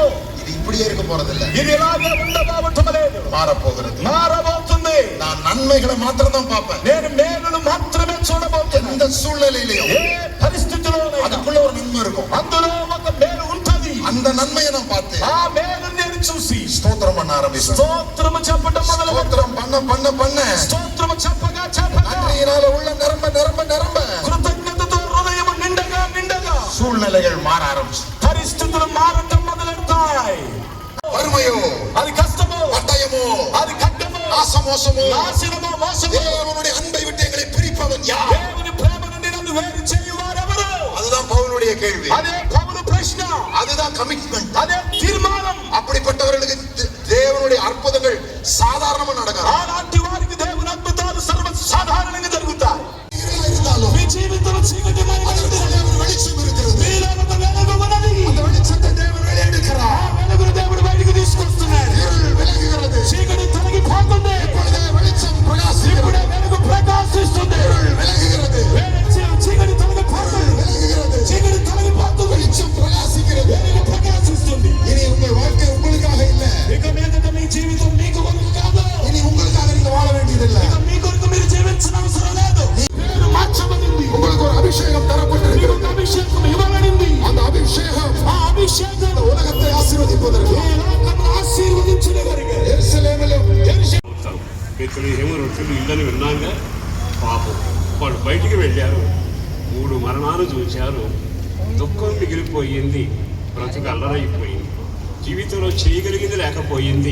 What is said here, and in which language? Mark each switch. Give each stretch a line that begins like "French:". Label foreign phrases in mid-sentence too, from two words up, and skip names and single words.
Tamil: இது இப்படியே இருக்க போறதில்ல,
Telugu: ఇది ఇలాగే ఉండబోవటలేదు,
Tamil: மாறப்போகிறது.
Telugu: మారబోతుంది.
Tamil: நான் நன்மைகளை மாத்திரம் தான் பார்ப்பேன்,
Telugu: నేను మేలును మాత్రమే చూడబోతున్నాను.
Tamil: எந்த சூழ்நிலையிலையும்
Telugu: ఏ పరిస్థితిలో
Tamil: அதுக்குள்ள ஒரு நன்மை இருக்கும்.
Telugu: అందులో ఒక మేలు ఉంటది.
Tamil: அந்த நன்மையை நான் பார்த்தேன்.
Telugu: ఆ మేలు నేను చూసి
Tamil: స్తోత్రం பண்ண ஆரம்பிச்சேன்.
Telugu: స్తోత్రము చెప్పడం మొదలు
Tamil: స్తోత్రం பண்ண
Telugu: స్తోత్రము చెప్పగా చెప్పగా
Tamil: நன்றியினால உள்ள நிரம்ப
Telugu: కృతజ్ఞతతో హృదయం నిండగా
Tamil: சூழ்நிலைகள் மாற ஆரம்பிச்சு.
Telugu: పరిస్థితులు మారటం మొదలెడతాయి.
Tamil: வறுமையோ,
Telugu: అది కష్టమో,
Tamil: பட்டயமோ,
Telugu: అది ఖడ్గమో,
Tamil: நாசமோசமோ,
Telugu: నాశనమో, మోసమో,
Tamil: தேவனுடைய அன்பை விட்டு எங்களை பிரிப்பவன் யார்?
Telugu: దేవుని ప్రేమ నుండి నన్ను వేరు చేయువారెవరు?
Tamil: அதுதான் పౌలుடைய கேள்வி.
Telugu: అదే పౌలు ప్రశ్న,
Tamil: அதுதான் கமிட்மெண்ட்.
Telugu: అదే తీర్మానం.
Tamil: அப்படிப்பட்டவர்களுக்கு தேவனுடைய அற்புதங்கள் சாதாரணமா நடக்காது.
Telugu: అలాంటి వారికి దేవుని అద్భుతాలు సర్వసాధారణంగా జరుగుతాయి.
Tamil: இருந்தாலும்
Telugu: మీ జీవితంలో చీకటిమయమైనది,
Tamil: அதற்குள்ளே ஒரு வெளிச்சம் இருக்கிறது.
Telugu: మీలో ఒక వెలుగు ఉన్నది.
Tamil: அந்த வெளிச்சத்தை தேவன் வெளியெடுக்கிறார்.
Telugu: ఆ వెలుగును దేవుడు బయటికి తీసుకొస్తున్నాడు.
Tamil: இருள் விலகுகிறது.
Telugu: చీకటి తొలగిపోతుంది.
Tamil: இப்பொழுதே வெளிச்சம் பிரகாசிக்கிறது.
Telugu: ఇప్పుడే వెలుగు ప్రకాశిస్తుంది.
Tamil: இருள் விலகுகிறது.
Telugu: చీకటి తొలగిపోతుంది.
Tamil: விலகுகிறது.
Telugu: చీకటి తొలగిపోతుంది.
Tamil: வெளிச்சம் பிரகாசிக்கிறது.
Telugu: వెలుగు ప్రకాశిస్తుంది.
Tamil: இனி உங்கள் வாழ்க்கை உங்களுக்காக இல்ல.
Telugu: ఇక మీదట మీ జీవితం మీకు కొరకు కాదు.
Tamil: இனி உங்களுக்காக நீங்க வாழ வேண்டியதில்லை.
Telugu: ఇక మీ కొరకు మీరు జీవించిన అవసరం లేదు. పేరు మార్చబడింది.
Tamil: உங்களுக்கு ஒரு அபிஷேகம் தரப்பட்டிருக்கிறது.
Telugu: మీకు ఒక అభిషేకం ఇవ్వబడింది.
Tamil: அந்த அபிஷேகம்
Telugu: ఆ అభిషేకం
Tamil: உலகத்தை ஆசீர்வதிப்பதற்கு
Telugu: ఈ లోకమును ఆశీర్వదించునే కొరకు.
Tamil: எருசலேமிலும்
Telugu: బెత్లెహేము రొట్టెలు ఇళ్ళని విన్నాగా పాపం వాళ్ళు బయటికి వెళ్ళారు. 3 మరణాలు చూశారు. దుఃఖం మిగిలిపోయింది. బ్రతుకు అల్లరైపోయింది. జీవితంలో చేయగలిగింది లేకపోయింది.